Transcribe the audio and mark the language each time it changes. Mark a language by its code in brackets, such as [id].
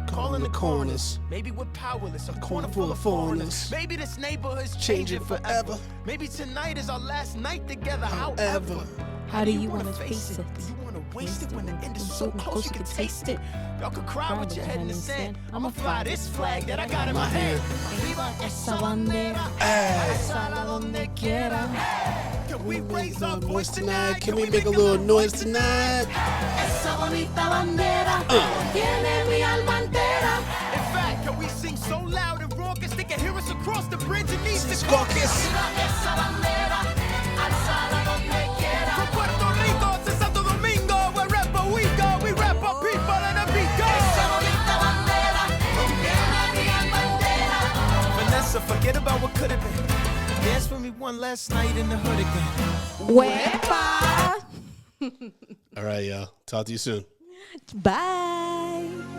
[en] Call in the corners. Maybe we're powerless. A corner full of foreigners. Maybe this neighborhood's changing forever. Maybe tonight is our last night together. However, How do you want to face it? You wanna waste it when the end is so close you can taste it. Y'all can cry with your head in the sand. I'ma fly this flag that I got in my hand. [es] Viva esa bandera, alzala donde quiera. [en] Can we raise our voice Voice tonight? tonight. Can we make a little noise tonight? [es] Esa bonita bandera tiene mi alma entera. [en] In fact, can we sing so loud and raucous they can hear us across the bridge and east the Caucus. [es] Viva esa bandera, alzala donde quiera. [en] From Puerto Rico to Santo Domingo, wherever we go, we rap our people and the beat goes. [es] Esa bonita bandera tiene mi alma entera. [en] Vanessa, forget about what could have been. Dance with me one last night in the hood again. Huepa. All right, y'all. Talk to you soon. Bye.